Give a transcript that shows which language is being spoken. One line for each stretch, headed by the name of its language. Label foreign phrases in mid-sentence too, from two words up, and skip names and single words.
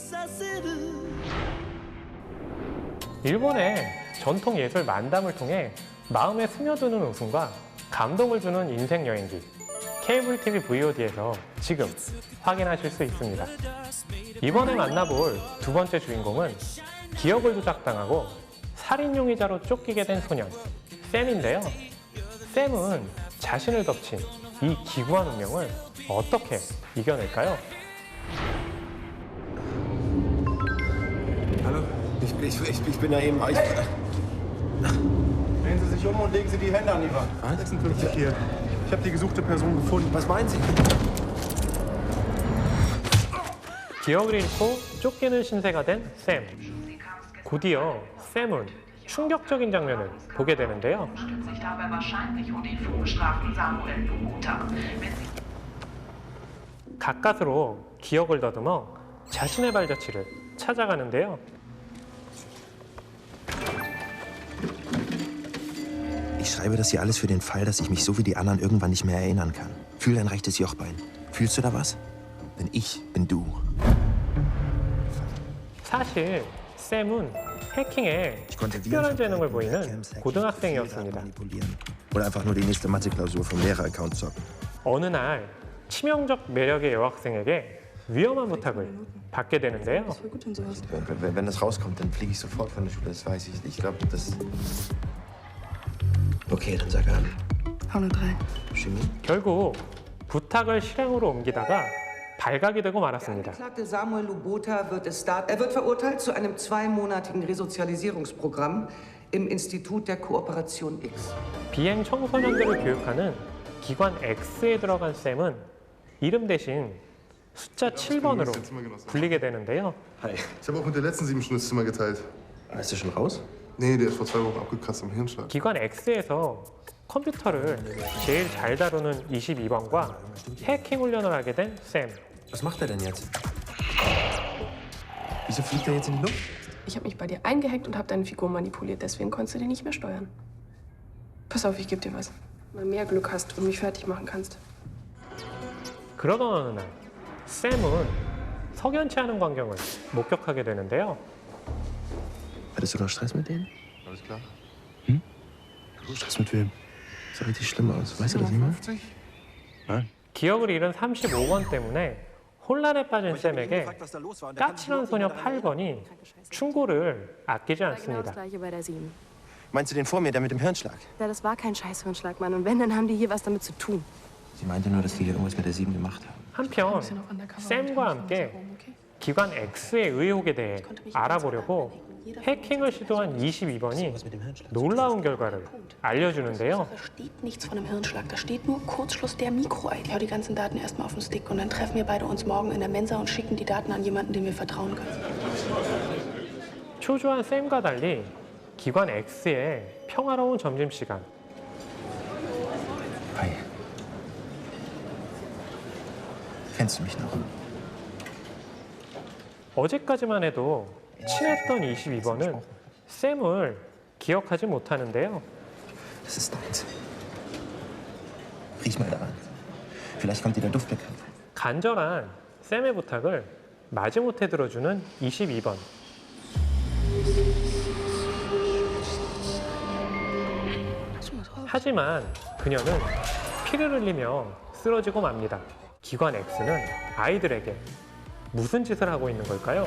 Korean: 일본의 전통 예술 만담을 통해 마음에 스며드는 웃음과 감동을 주는 인생 여행기 케이블 TV VOD에서 지금 확인하실 수 있습니다. 이번에 만나볼 두 번째 주인공은 기억을 조작당하고 살인 용의자로 쫓기게 된 소년 샘인데요. 샘은 자신을 덮친 이 기구한 운명을 어떻게 이겨낼까요?
German: Hallo, ich bin da eben. Drehen Sie sich und legen Sie die Hände an die Wand. 56 hier. Ich habe die gesuchte Person gefunden. Was meinen Sie?
Korean: 기억을 잃고 쫓기는 신세가 된 샘. 곧이어 샘은 충격적인 장면을 보게 되는데요. 가까스로 기억을 더듬어 자신의 발자취를 찾아가는데요.
German: Ich schreibe das hier alles für den Fall, dass ich mich so wie die anderen irgendwann nicht mehr erinnern kann. Fühl dein rechtes Jochbein. Fühlst du da was? Denn ich bin du.
Korean: 사실 샘은 해킹에 특별한 재능을 보이는 고등학생이었습니다.
German: Manipulieren. Oder einfach nur die nächste Mathe-Klausur vom Lehrer-Account zocken.
Korean: 어느 날 치명적 매력의 여학생에게 위험한 부탁을 받게 되는데요.
German: Wenn das rauskommt, dann fliege ich sofort von der Schule, das weiß ich. Ich glaube, das... Okay, dann sag an. 103. Chemie?
Korean: 결국 부탁을 실행으로 옮기다가 발각이 되고 말았습니다.
German: Angeklagte Samuel Lubota wird verurteilt zu einem 2-monatigen Resozialisierungsprogramm im Institut der Kooperation X.
Korean: 비행 청소년들을 교육하는 기관 X에 들어간 샘은 이름 대신 숫자 7번으로 불리게 되는데요.
German: Hi. Ich habe auch mit der letzten 7 schon das Zimmer geteilt. Ist der schon raus? Nee, der ist vor 2 Wochen abgekratzt am Hirnschlag.
Korean: 기관 X에서 컴퓨터를 제일 잘 다루는 22번과 해킹 훈련을 하게 된 샘.
German: Was macht er denn jetzt? Wieso fliegt er jetzt in die Luft? Ich habe mich bei dir eingehackt und habe deine Figur manipuliert, deswegen konntest du den nicht mehr steuern. Pass auf, ich gebe dir was. Mal mehr Glück hast und mich fertig machen kannst.
Korean: 그러던 어느 날 샘은 석연치 않은 광경을 목격하게 되는데요.
German: Hattest du noch Stress mit denen? Alles klar? Stress mit wem? Sah richtig schlimm aus. Weißt du das nicht mehr? 50?
Korean: 기억을 잃은 35번 때문에 혼란에 빠진 샘에게 까칠한 소녀 8번이 충고를 아끼지
German: Genau
Korean: 않습니다.
German: das gleiche bei der 7. Meinst du den vor mir, der mit dem Hirnschlag? Ja, das war kein Scheißhirnschlag, Mann. Und wenn, dann haben die hier was damit zu tun. Sie meinte nur, dass die hier irgendwas mit der 7 gemacht haben.
Korean: 한편
German: Bist du noch undercover
Korean: 샘과
German: und
Korean: 함께
German: herum, okay?
Korean: 기관 X의 의혹에 대해 알아보려고 해킹을 시도한 22번이 놀라운 결과를 알려주는데요.
German: Da steht nichts von einem Hirnschlag. Da steht nur Kurzschluss der Mikroei. Ich hau die ganzen Daten erstmal auf den Stick und dann treffen wir beide uns morgen in der Mensa und schicken die Daten an jemanden, dem wir vertrauen können.
Korean: 초조한 샘과 달리 기관 X의 평화로운 점심시간.
German: Hi. Kennst du mich noch?
Korean: 어제까지만 해도 친했던 22번은 샘을 기억하지 못하는데요.
German: Das ist deins. Riech mal daran. Vielleicht kommt dir der Duft bekannt vor.
Korean: 간절한 샘의 부탁을 마지못해 들어주는 22번. 하지만 그녀는 피를 흘리며 쓰러지고 맙니다. 기관 X는 아이들에게 무슨 짓을 하고 있는 걸까요?